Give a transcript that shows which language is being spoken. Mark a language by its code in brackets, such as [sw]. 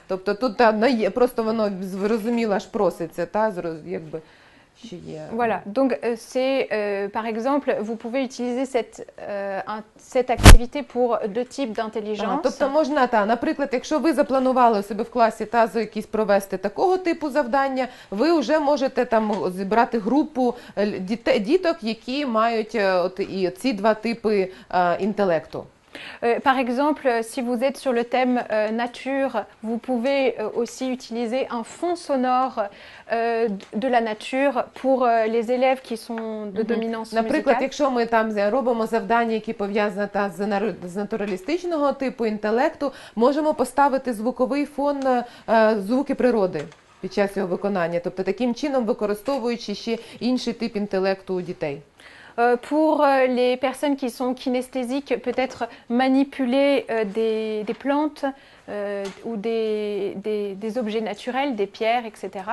[uk] Тобто тут просто воно зрозуміло аж проситься, якби що є. [fr] Voilà, donc c'est par exemple, vous pouvez utiliser cette activité pour deux types d'intelligence. [uk] Тобто можна, наприклад, якщо ви запланували у себе в класі якісь провести такого типу завдання, ви вже можете зібрати групу діток, які мають і ці два типи інтелекту. [fr] Par exemple, si vous êtes sur le thème nature, vous pouvez aussi utiliser un fond sonore de la nature pour les élèves qui sont de dominance [uk] Наприклад, [fr] musicale. [uk] якщо ми там робимо завдання, які пов'язані з натуралістичного типу інтелекту, можемо поставити звуковий фон, звуки природи під час його виконання. Тобто таким чином використовуючи ще інший тип інтелекту у дітей. [fr] Pour les personnes qui sont kinesthésiques, peut-être manipuler des plantes ou des objets naturels, des pierres, etc.